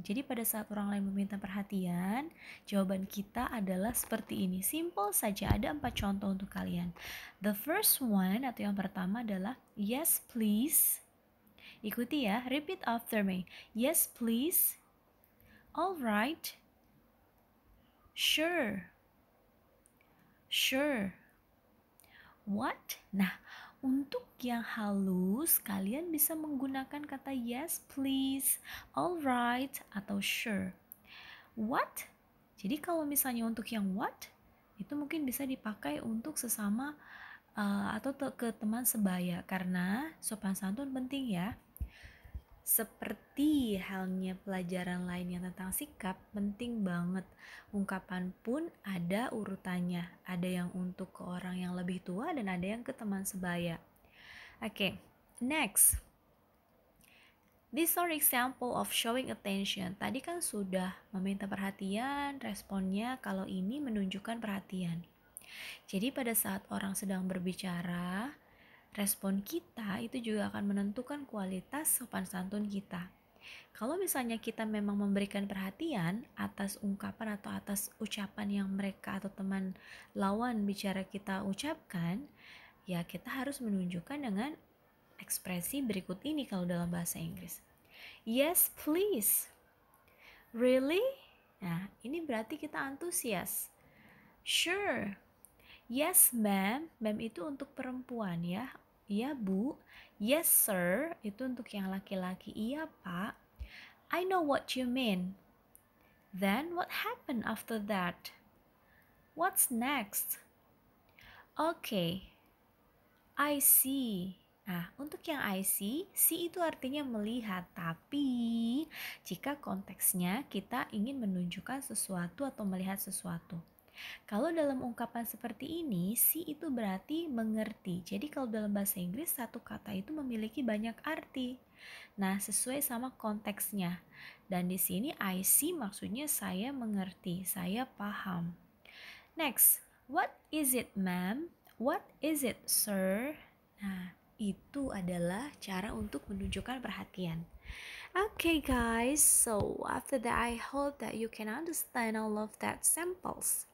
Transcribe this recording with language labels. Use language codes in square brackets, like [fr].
[id] Jadi pada saat orang lain meminta perhatian, jawaban kita adalah seperti ini. Simple saja, ada 4 contoh untuk kalian. [en] The first one [id] atau yang pertama adalah yes please. Ikuti ya, [en] repeat after me. Yes please. Alright. Sure. Sure. What? [id] Nah, untuk yang halus, kalian bisa menggunakan kata yes please, alright, atau sure. What? Jadi kalau misalnya untuk yang what, itu mungkin bisa dipakai untuk sesama atau ke teman sebaya, karena sopan santun penting ya. Seperti halnya pelajaran lain yang tentang sikap, penting banget. Ungkapan pun ada urutannya. Ada yang untuk ke orang yang lebih tua dan ada yang ke teman sebaya. [en] Okay, next. These are example of showing attention. [id] Tadi kan sudah meminta perhatian, responnya kalau ini menunjukkan perhatian. Jadi pada saat orang sedang berbicara, respon kita itu juga akan menentukan kualitas sopan santun kita. Kalau misalnya kita memang memberikan perhatian atas ungkapan atau atas ucapan yang mereka atau teman lawan bicara kita ucapkan, ya kita harus menunjukkan dengan ekspresi berikut ini kalau dalam bahasa Inggris. [en] Yes, please. Really? [id] Nah, ini berarti kita antusias. [en] Sure. Yes, ma'am. [id] Ma'am itu untuk perempuan ya. Iya, Bu. [en] Yes, sir. [id] Itu untuk yang laki-laki. Iya, Pak. [en] I know what you mean. Then what happened after that? What's next? Okay. I see. [id] Nah, untuk yang I see itu artinya melihat. Tapi, jika konteksnya kita ingin menunjukkan sesuatu atau melihat sesuatu. Kalau dalam ungkapan seperti ini, see itu berarti mengerti. Jadi kalau dalam bahasa Inggris, satu kata itu memiliki banyak arti. Nah, sesuai sama konteksnya. Dan di sini I see maksudnya saya mengerti, saya paham. [en] Next, what is it, ma'am? What is it, sir? [id] Nah, itu adalah cara untuk menunjukkan perhatian. [en] Okay guys, so after that I hope that you can understand all of that samples.